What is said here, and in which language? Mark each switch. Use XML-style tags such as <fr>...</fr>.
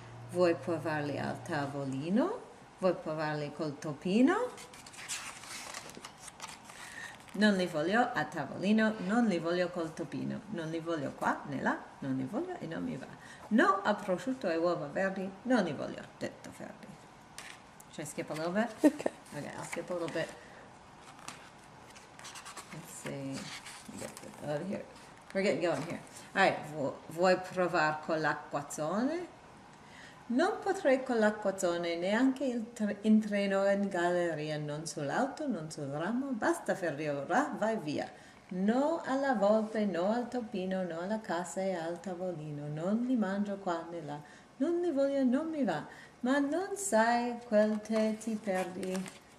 <it>Vuoi provarli al tavolino? Vuoi provarli col topino? Non li voglio a tavolino, non li voglio col topino, non li voglio qua né là, non li voglio e non mi va. No a prosciutto e uova verdi, non li voglio, detto Ferdi.</it> <en>Should I skip a little bit? Okay. Okay, I'll skip a little bit. Let's see. Get it out of here. We're getting going here. All right,</en> <it>vuoi provar con l'acquazzone? Non potrei con l'acquazzone neanche in treno o in galleria, non sull'auto, non sul ramo, basta Ferdi ora, vai via. No alla volpe, no al topino, no alla cassa e al tavolino, non li mangio qua né là, non li voglio, non mi va, ma non sai quel te ti perdi.</it>